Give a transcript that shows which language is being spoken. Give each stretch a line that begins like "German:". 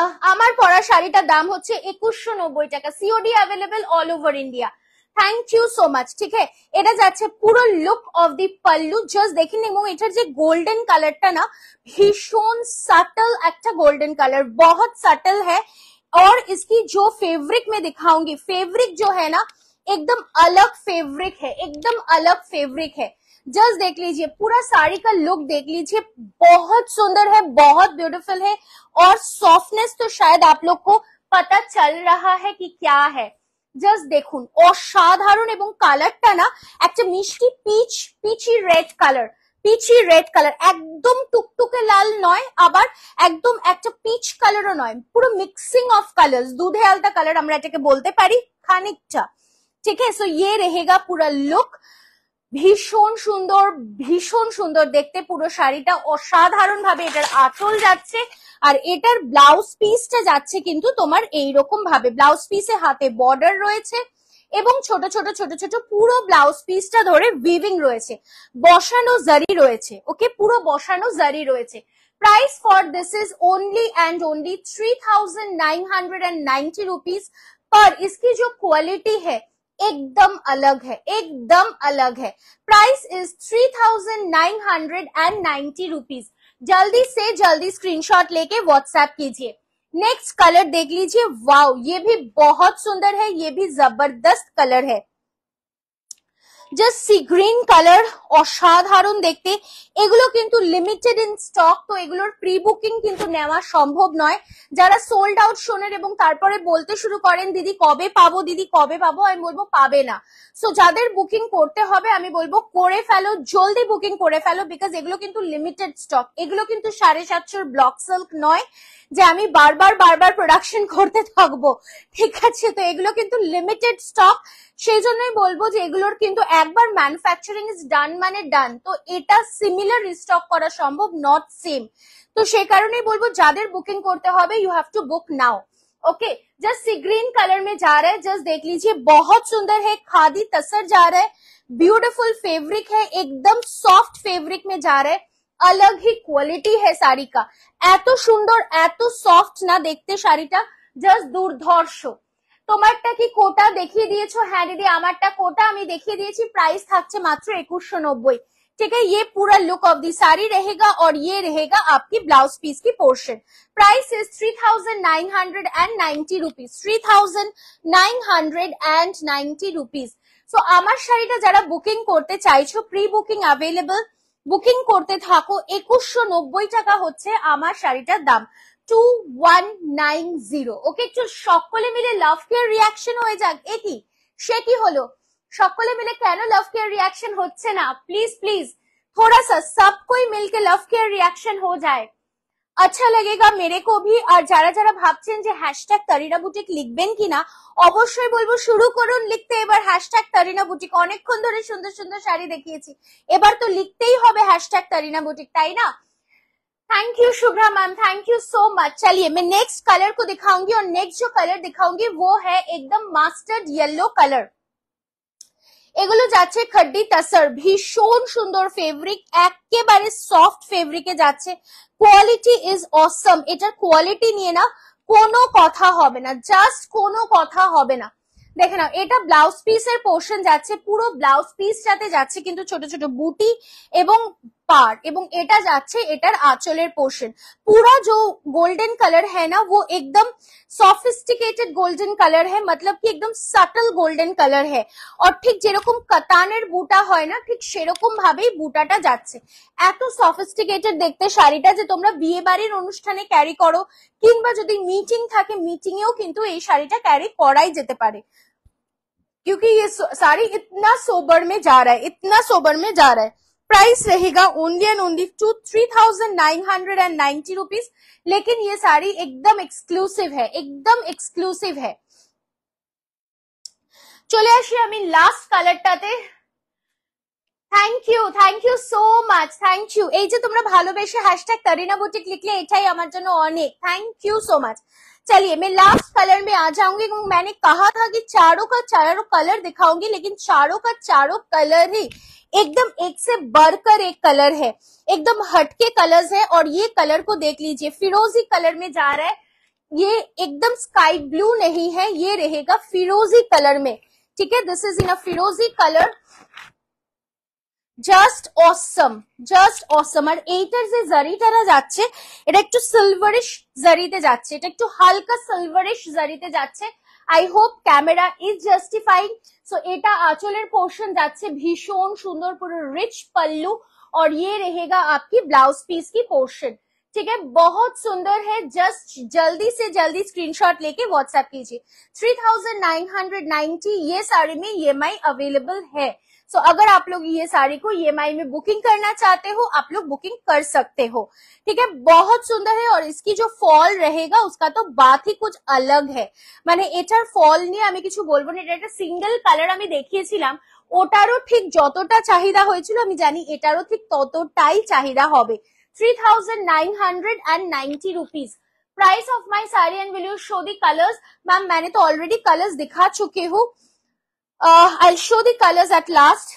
Bangla: আমার পরা শাড়িটার দাম হচ্ছে 2190 টাকা, COD available all over India.
English: Thank you so much.
Bangla: ঠিক আছে, এটা যাচ্ছে পুরো look of the pallu, just দেখে নিন। এবং এটার যে গোল্ডেন কালারটা না, ভীষণ সাটল একটা গোल्डन कलर,
Hindi: बहुत सटल है। और इसकी जो फेब्रिक में दिखाऊंगी, फेब्रिक जो है ना एकदम अलग फेब्रिक है, एकदम अलग फेब्रिक है। जस्ट देख लीजिए, पूरा साड़ी का लुक देख लीजिए, बहुत सुंदर है, बहुत ब्यूटीफुल है। और सॉफ्टनेस तो शायद आप लोग को पता चल रहा है कि क्या है।
Bangla: জাস্ট দেখুন, অসাধারণ। এবং কালারটা না একটা মিষ্টি peachy red colour, peachy red colour, একদম টুকটুকে লাল নয়, আবার একদম একটা পিচ কালারও নয়, পুরো মিক্সিং অফ কালার্স, দুধে আলতা কালার আমরা এটাকে বলতে পারি খানিকটা। ঠিক আছে, সো ইয়ে रहेगा পুরো লুক। ভীষণ সুন্দর, ভীষণ সুন্দর দেখতে পুরো শাড়িটা, অসাধারণ ভাবে এটার আঁচল যাচ্ছে। আর এটার ব্লাউজ পিসটা যাচ্ছে কিন্তু তোমার এইরকম ভাবে, ব্লাউজ পিসে হাতে বর্ডার রয়েছে এবং ছোট ছোট ছোট ছোট পুরো ব্লাউজ পিসটা ধরে উইভিং রয়েছে, বসানো জারি রয়েছে। ওকে, পুরো বসানো জারি রয়েছে।
English: Price for this is only and only 3990 rupees पर।
Hindi: इसकी जो क्वालिटी है एकदम अलग है, एकदम अलग है।
English: Price is 3990 rupees.
Hindi: जल्दी से जल्दी स्क्रीनशॉट लेके व्हाट्सएप कीजिए। नेक्स्ट कलर देख लीजिए, वाओ, ये भी बहुत सुंदर है, ये भी जबरदस्त कलर है।
Bangla: জাস্ট সি গ্রিন কালার, অসাধারণ দেখতে। এগুলো কিন্তু লিমিটেড ইন স্টক, তো এগুলোর প্রি বুকিং কিন্তু নেওয়া সম্ভব নয়। যারা সোল্ড আউট শোনেন এবং তারপরে বলতে শুরু করেন দিদি কবে পাবো, দিদি কবে পাবো, আমি বলবো পাবে না। সো যাদের বুকিং করতে হবে আমি বলবো করে ফেলো, জলদি বুকিং করে ফেলো, বিকজ এগুলো কিন্তু লিমিটেড স্টক। এগুলো কিন্তু 750 ব্লক সিল্ক নয় যে আমি বারবার বারবার প্রোডাকশন করতে থাকবো। ঠিক আছে, তো এগুলো কিন্তু লিমিটেড স্টক, সেই জন্যই বলবো যে এগুলোর কিন্তু একবার ম্যানুফ্যাকচারিং ইজ ডান মানে ডান, তো এটা সিমিলার রিস্টক করা সম্ভব, নট সেম। তো সেই কারণেই বলবো যাদের বুকিং করতে হবে
English: You have to book now.
Hindi: Okay, just see green colour में जा रहा है, जस्ट देख लीजिए, बहुत सुंदर है, खादी तसर जा रहा है, ब्यूटीफुल फैब्रिक है, एकदम सॉफ्ट फैब्रिक में जा रहा है, अलग ही क्वालिटी है শাড়ি का।
Bangla: এত সুন্দর, এত সফট না দেখতে শাড়িটা, জাস্ট দুর্ধর্ষ। তোমারটা কি কোটা দেখিয়ে দিয়েছো? হ্যাঁ দিদি, আমারটা কোটা আমি দেখিয়ে দিয়েছি। প্রাইস থাকছে মাত্র 2190।
Hindi: ठीक है, ये पूरा लुक ऑफ दी साड़ी रहेगा और ये रहेगा आपकी ब्लाउज पीस की portion.
English: Price is 3990 rupees, 3990 rupees.
Bangla: सो আমার শাড়িটা যারা বুকিং করতে চাইছো, প্রি বুকিং অ্যাভেলেবল, বুকিং করতে থাকো। 2190 টাকা হচ্ছে আমার শাড়িটার দাম, 2190। ওকে, একটু সকলে মিলে লাভ কেয়ার রিয়াকশন হয়ে যাক। এ কি, সে কি হলো, সকলে মিলে কেন লাভ কেয়ার রিয়াকশন হচ্ছে না?
Hindi: প্লিজ প্লিজ थोड़ा सा सब कोई मिलके लव केयर रिएक्शन हो जाए, अच्छा लगेगा मेरे को भी।
Bangla: আর যারা যারা ভাবছেন যে হ্যাশট্যাগ তারিনা বুটিক লিখবেন কিনা, অবশ্যই বলবো শুরু করুন লিখতে এবার হ্যাশট্যাগ তারিনা বুটিক। অনেকক্ষণ ধরে সুন্দর সুন্দর শাড়ি দেখিয়েছি, এবার তো লিখতেই হবে হ্যাশট্যাগ তারিনা বুটিক, তাই না?
English: Thank you Shubhra ma'am, thank you so much.
Hindi: चलिए मैं नेक्स्ट कलर को दिखाऊंगी और नेक्स्ट जो कलर दिखाऊंगी वो है एकदम मास्टर्ड येलो कलर।
Bangla: এগুলো যাচ্ছে খড্ডি তসর, ভীষণ সুন্দর ফেব্রিক, একেবারে সফট ফেব্রিকে যাচ্ছে, কোয়ালিটি ইজ অসম। এটার কোয়ালিটি নিয়ে না কোনো কথা হবে না, জাস্ট কোনো কথা হবে না। দেখে নাও, এটা ব্লাউজ পিসের পোর্শন যাচ্ছে, পুরো ব্লাউজ পিসটাতে যাচ্ছে কিন্তু ছোট ছোট বুটি এবং पार्ट, এবং এটা যাচ্ছে এটার আঁচলের পোর্শন।
Hindi: पूरा जो गोल्डन कलर है ना वो एकदम সফিস্টিকেটেড গোল্ডেন কালার है, मतलब कि एकदम সাটল গোল্ডেন কালার है।
Bangla: और ঠিক যেরকম কাতানের বুটা হয় না, ঠিক সেরকম ভাবেই বুটাটা যাচ্ছে। এত সফিস্টিকেটেড দেখতে শাড়িটা যে তোমরা বিয়ে বাড়ির অনুষ্ঠানে ক্যারি করো, কিংবা যদি মিটিং থাকে মিটিং এও কিন্তু এই শাড়িটা ক্যারি করাই যেতে পারে,
Hindi: क्योंकि ये साड़ी इतना सोबर में जा रहा है,
Bangla: इतना सोबर में जा रहा है।
Hindi: प्राइस रहेगा ओनली एंड ओनली 3990 रुपीज, लेकिन ये साड़ी एकदम एक्सक्लूसिव है, एकदम एक्सक्लूसिव है।
Bangla: चले आसि आमी last কালারটাতে।
English: Thank you so much, thank you.
Bangla: এই যে তোমরা ভালোবেসে হ্যাশট্যাগ তারিনা বুটিক লিখলে এটাই আমার জন্য অনেক,
English: Thank you so much.
Hindi: चलिए मैं लास्ट कलर में आ जाऊंगी। मैंने कहा था कि चारों का चारों कलर दिखाऊंगी, लेकिन चारों का चारों कलर ही एकदम एक से बढ़कर एक कलर है, एकदम हटके कलर्स है। और ये कलर को देख लीजिए, फिरोजी कलर में जा रहा है, ये एकदम स्काई ब्लू नहीं है, ये रहेगा फिरोजी कलर में, ठीक है।
English: This is in a फिरोजी colour, just awesome, just awesome.
Bangla: আর এইটার যে জারিটারা যাচ্ছে এটা একটু সিলভারিশ জারিতে যাচ্ছে, এটা একটু হালকা সিলভারিশ জারিতে যাচ্ছে।
English: I hope camera is justifying.
Bangla: So এটা আঁচলের পোর্শন যাচ্ছে, ভীষণ সুন্দর পুরো রিচ
Hindi: पल्लू और ये रहेगा आपकी ब्लाउज पीस की पोर्शन, ठीक है। बहुत सुंदर है, जस्ट जल्दी से जल्दी स्क्रीनशॉट लेके व्हाट्सएप कीजिए। 3990 ये साड़ी में EMI अवेलेबल है। सो अगर आप लोग ये साड़ी को EMI में बुकिंग करना चाहते हो, आप लोग बुकिंग कर सकते हो, ठीक है। बहुत सुंदर है और इसकी जो फॉल रहेगा उसका तो बात ही कुछ अलग है,
Bangla: মানে এটার ফল নিয়ে আমি কিছু বলবো না। এটা একটা সিঙ্গেল কালার আমি দেখিয়েছিলাম, ওটারও ঠিক যতটা চাহিদা হয়েছিল আমি জানি এটারও ঠিক ততটাই চাহিদা হবে।
English: 3990 rupees price of my sari. And will you show the colours?
Hindi: Ma'am मैंने तो ऑलरेडी कलर्स दिखा चुके हूँ।
English: I'll show the colors at last.